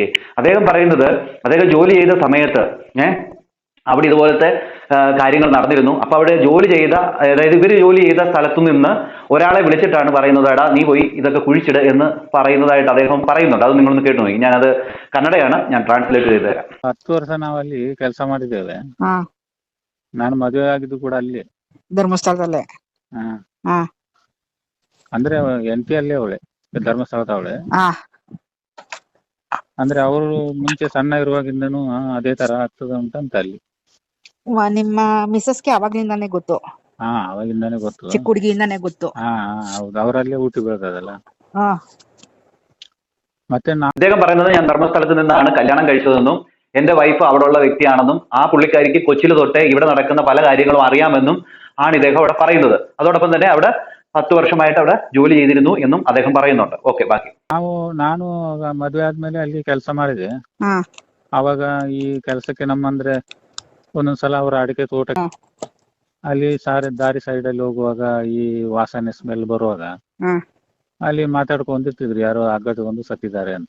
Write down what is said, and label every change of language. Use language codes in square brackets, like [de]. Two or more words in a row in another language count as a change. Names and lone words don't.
[ml] അദ്ദേഹം പറയുന്നത്, അദ്ദേഹം ജോലി ചെയ്ത സമയത്ത് അവിടെ ഇതുപോലത്തെ കാര്യങ്ങൾ നടന്നിരുന്നു. അപ്പൊ അവിടെ ജോലി ചെയ്ത, അതായത് ഇവര് ജോലി ചെയ്ത സ്ഥലത്തു നിന്ന് ഒരാളെ വിളിച്ചിട്ടാണ് പറയുന്നത്, എടാ നീ പോയി ഇതൊക്കെ കുഴിച്ചിട് എന്ന് പറയുന്നതായിട്ട് അദ്ദേഹം പറയുന്നുണ്ട്. അത് നിങ്ങളൊന്ന് കേട്ടു നോക്കി. ഞാനത് കന്നഡയാണ്, ഞാൻ ಟ್ರಾನ್ಸ್ಲೇಟ್ ചെയ്ത് തരാം. [kn] 10 ವರ್ಷ ನಾವಲ್ಲಿ ಕೆಲಸ ಮಾಡಿದ್ದೇವೆ. ನಾನು ಮದುವೆ ಆಗಿದ್ದು ಕೂಡ ಅಲ್ಲಿ ಧರ್ಮಸ್ಥಳದಲ್ಲೇ. ಅಂದ್ರೆ NP ಅಲ್ಲೇ ಅವಳೆ, ಧರ್ಮಸ್ಥಳದ ಅವಳೆ. ಅಂದ್ರೆ ಅವರು ಮುಂಚೆ ಸಣ್ಣ ಇರುವಾಗಿಂದನೂ ಅದೇ ತರ ಆಗ್ತದ ಅಂತ ಅಲ್ಲಿ. ನಿಮ್ಮ ಮಿಸಸ್ಗೆ ಅವಾಗ್ಲಿಂದಾನೇ ಗೊತ್ತು? ಅವಾಗಿಂದಾನೇ ಗೊತ್ತು, ಚಿಕ್ಕ ಹುಡುಗಿಯಿಂದಾನೇ ಗೊತ್ತು. ಹೌದು, ಅವರಲ್ಲೇ ಊಟಿ ಬೆಳೆದದಲ್ಲ. ಮತ್ತೆ [ml] അദ്ദേഹം പറയുന്നത്, ഞാൻ ധർമ്മസ്ഥലത്ത് നിന്നാണ് കല്യാണം കഴിച്ചതെന്നും എന്റെ വൈഫ് അവിടെ ഉള്ള വ്യക്തിയാണെന്നും ആ പുള്ളിക്കാരിക്ക് കൊച്ചിൽ തൊട്ടേ ഇവിടെ നടക്കുന്ന പല കാര്യങ്ങളും അറിയാമെന്നും ആണ് ഇദ്ദേഹം അവിടെ പറയുന്നത്. അതോടൊപ്പം തന്നെ അവിടെ 10 ವರ್ಷമായിട്ട് അവിടെ ജോലി ചെയ്തിരുന്നു എന്നും അദ്ദേഹം പറയുന്നുണ്ട്. [kn] ಓಕೆ, ಬಾಕಿ. ನಾನು ಮದುವೆ ಆದ್ಮೇಲೆ ಅಲ್ಲಿ ಕೆಲಸ ಮಾಡಿದೆ. ಅವಾಗ ಈ ಕೆಲಸಕ್ಕೆ ನಮ್ಮಂದ್ರೆ ಒಂದೊಂದ್ಸಲ ಅವರ ಅಡಿಕೆ ತೋಟ ಅಲ್ಲಿ ದಾರಿ ಸೈಡ್ ಅಲ್ಲಿ ಹೋಗುವಾಗ ಈ ವಾಸನೆ ಸ್ಮೆಲ್ ಬರುವಾಗ ಅಲ್ಲಿ ಮಾತಾಡ್ಕೊಂಡಿರ್ತಿದ್ರು, ಯಾರೋ ಅಗ್ಗದ ಸತ್ತಿದ್ದಾರೆ ಅಂತ.